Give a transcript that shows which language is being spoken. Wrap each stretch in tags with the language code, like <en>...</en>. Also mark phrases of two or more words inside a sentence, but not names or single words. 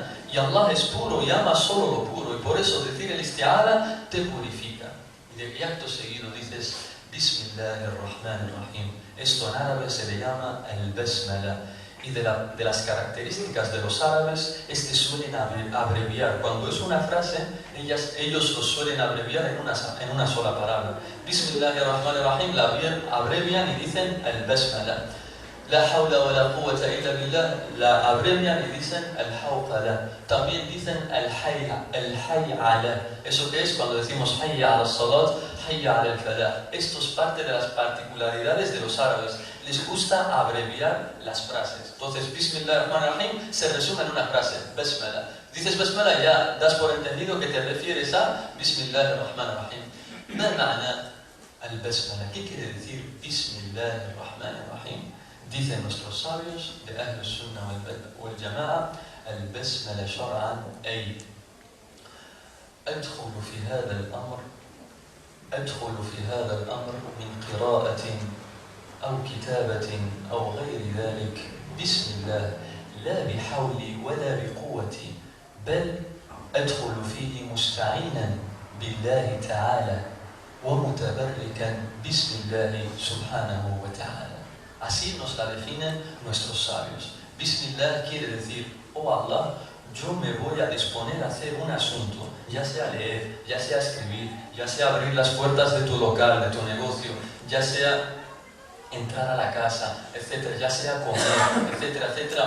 <es>Y Allah es puro y ama solo lo puro. Y por eso decir el isti'adha te purifica. Y de acto seguido dices Bismillahirrahmanirrahim. Esto en árabe se le llama el Basmala. Y de las características de los árabes es que suelen abreviar. Cuando es una frase, ellos lo suelen abreviar en una sola palabra. Bismillahirrahmanirrahim la abrevian y dicen el Basmala.</es> <ar>لا حول ولا قوة إلا بالله</ar> <es>la abrevian y dicen el hawqala. También dicen el hay'ala. ¿Eso qué es? Cuando decimos</es> <ar>حي على الصلاة، حي على الفلاح.</ar> <es>Esto es parte de las particularidades de los árabes. Les gusta abreviar las frases. Entonces, Bismillahirrahmanirrahim se resume en una frase, Basmala. Dices Basmala, ya das por entendido que te refieres a Bismillahirrahmanirrahim.</es> <ar>ما معنى البسملة?</ar> <es>¿Qué quiere decir Bismillahirrahmanirrahim? Dicen nuestros sabios de</es> <ar>أهل السنة والجماعة، البسملة شرعا أي أدخل في هذا الأمر من قراءة أو كتابة أو غير ذلك بسم الله لا بحولي ولا بقوتي بل أدخل فيه مستعينا بالله تعالى ومتبركا بسم الله سبحانه وتعالى.</ar> <es>Así nos la definen nuestros sabios. Bismillah quiere decir, oh Allah, yo me voy a disponer a hacer un asunto, ya sea leer, ya sea escribir, ya sea abrir las puertas de tu local, de tu negocio, ya sea entrar a la casa, etcétera, ya sea comer, etcétera, etcétera.</es>